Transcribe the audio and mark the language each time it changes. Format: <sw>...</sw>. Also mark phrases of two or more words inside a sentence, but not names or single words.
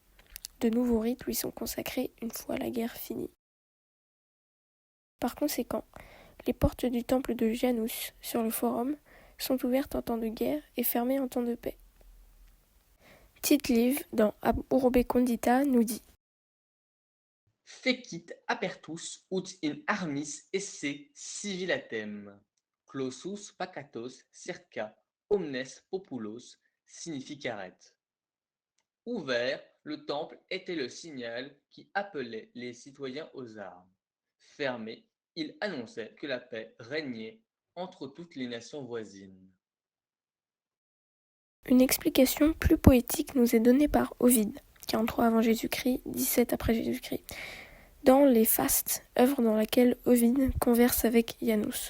<fr>De nouveaux rites lui sont consacrés une fois la guerre finie. Par conséquent, les portes du temple de Janus, sur le forum, sont ouvertes en temps de guerre et fermées en temps de paix. Tite-Live, dans Ab Urbe Condita, nous dit</fr> <la>Fecit apertus ut in armis esse civilatem, clausus pacatos circa omnes populos significaret.</la> <fr>Ouvert, le temple était le signal qui appelait les citoyens aux armes. Fermé, il annonçait que la paix régnait entre toutes les nations voisines. Une explication plus poétique nous est donnée par Ovide, 43 avant Jésus-Christ, 17 après Jésus-Christ, dans les Fastes, œuvre dans laquelle Ovide converse avec Janus.</fr>